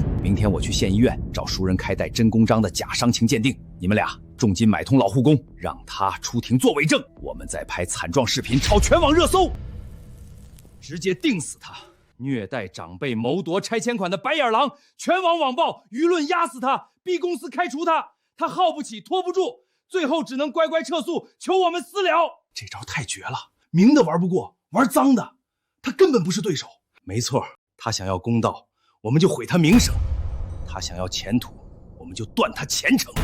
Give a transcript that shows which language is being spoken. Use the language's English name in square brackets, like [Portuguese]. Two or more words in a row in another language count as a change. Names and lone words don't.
[Chinese] 明天我去縣醫院找熟人開帶真公章的假傷情鑑定，你們倆重金買通老護工，讓他出庭作偽證，我們再拍慘狀視頻炒全網熱搜，直接定死他！虐待長輩、謀奪拆遷款的白眼狼，全網網暴，輿論壓死他，逼公司開除他。他耗不起，拖不住，最後只能乖乖撤诉，求我们私了。这招太绝了，明的玩不过，玩脏的，他根本不是对手。没错，他想要公道，我们就毁他名声；他想要前途，我们就断他前程。